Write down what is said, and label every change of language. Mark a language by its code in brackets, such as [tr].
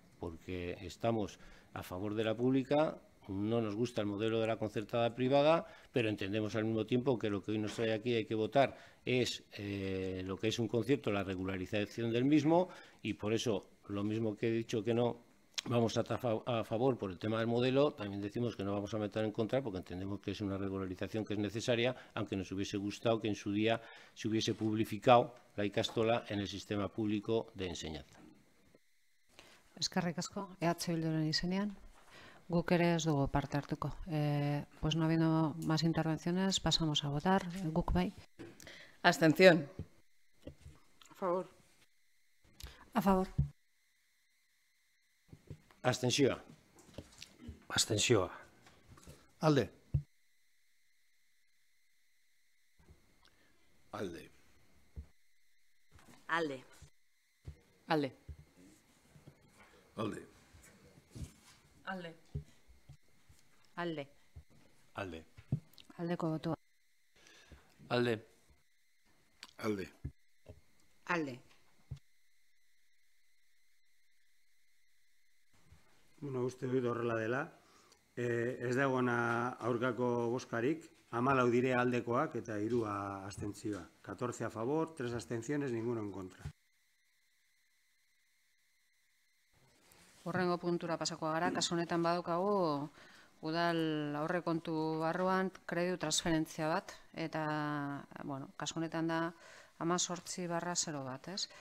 [es] porque estamos a favor de la pública, no nos gusta el modelo de la concertada privada, pero entendemos al mismo tiempo que lo que hoy nos trae aquí hay que votar es lo que es un concierto, la regularización del mismo, y por eso, lo mismo que he dicho que no vamos a favor por el tema del modelo, también decimos que no vamos a meter en contra porque entendemos que es una regularización que es necesaria, aunque nos hubiese gustado que en su día se hubiese publificado la ikastola en el sistema público de enseñanza. [eu] Eskerrik asko, Bilduren izenean. Guk ere ez dugu parte hartuko. [es] Pues no habiendo más intervenciones, pasamos a votar. [eu] Guk bai. [es] Abstención. A favor. A favor. Abstenció. Abstenció. [eu] Alde. Alde. Alde. Alde. Alde. Alde. Alde. Alde. Aldeko botua. Alde. Alde. Alde. Bueno, uste dut horrela dela. Ez dagoena aurkako bozkarik, 14 dire aldekoak eta 3 abstentzioa. [es] 14 a favor, 3 abstenciones, ninguno en contra. [eu] Horrengo puntura pasako gara, kasu honetan badaukagu udal aurrekontu barruan kreditu transferentzia bat, eta, bueno, kasu honetan da 18/01, ez?